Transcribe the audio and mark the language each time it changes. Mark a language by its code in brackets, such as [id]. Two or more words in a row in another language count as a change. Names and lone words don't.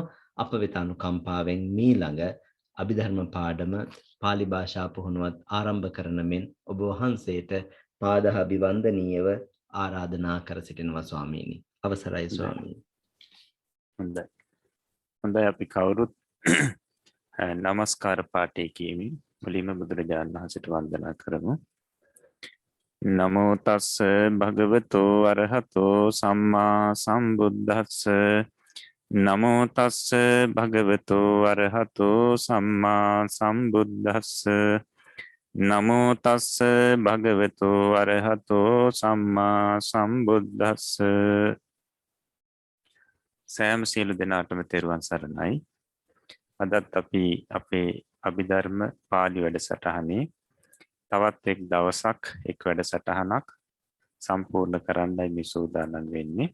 [si] අප වෙත අනුකම්පාවෙන් මීළඟ අභිධර්ම පාඩම පාලි භාෂා පුහුණුවත් ආරම්භ කරන මෙන් ඔබ වහන්සේට පාදාභිවන්දනීයව ආරාධනා කර සිටිනවා ස්වාමීනි. අවසරයි ස්වාමීනි. හොඳයි අපි කවුරුත් නමස්කාර පාඨය කියමින් මුලින්ම බුදුරජාණන් වහන්සේට වන්දනා කරමු. [pi] නමෝ තස්ස භගවතෝ අරහතෝ සම්මා සම්බුද්දස්ස නමෝ තස්ස භගවතු අරහතෝ සම්මා සම්බුද්දස්ස නමෝ තස්ස භගවතු අරහතෝ සම්මා සම්බුද්දස්ස [si] සෑම සියලු දෙනාටම තෙරුවන් සරණයි. අදත් අපි අපේ අභිධර්ම පාළි වැඩසටහනේ තවත් එක් දවසක් එක් වැඩසටහනක් සම්පූර්ණ කරන්නයි මේ සූදානම් වෙන්නේ.